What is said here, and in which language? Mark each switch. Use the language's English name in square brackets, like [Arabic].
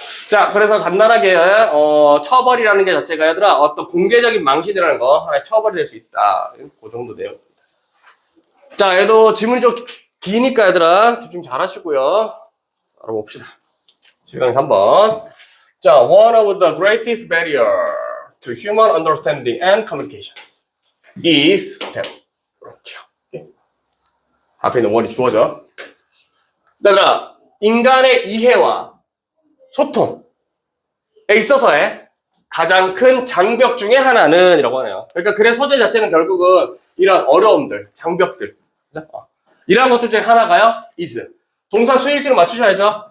[Korean] 자, 그래서 간단하게 처벌이라는 게 자체가 얘들아 어떤 공개적인 망신이라는 거 하나의 처벌이 될 수 있다. 그 정도 내용입니다. 자, 얘도 지문이 좀 기니까 얘들아 집중 잘 하시고요. 알아봅시다. 시간 3번. [English] 자, one of the greatest barrier to human understanding and communication is that. [Korean] 이렇게. 앞에 있는 원이 주어져. 얘들아, 인간의 이해와 소통에 있어서의 가장 큰 장벽 중에 하나는 이라고 하네요. 그러니까 글의 소재 자체는 결국은 이런 어려움들, 장벽들. 이러한 것들 중에 하나가요, is. 동사 수일치를 맞추셔야죠.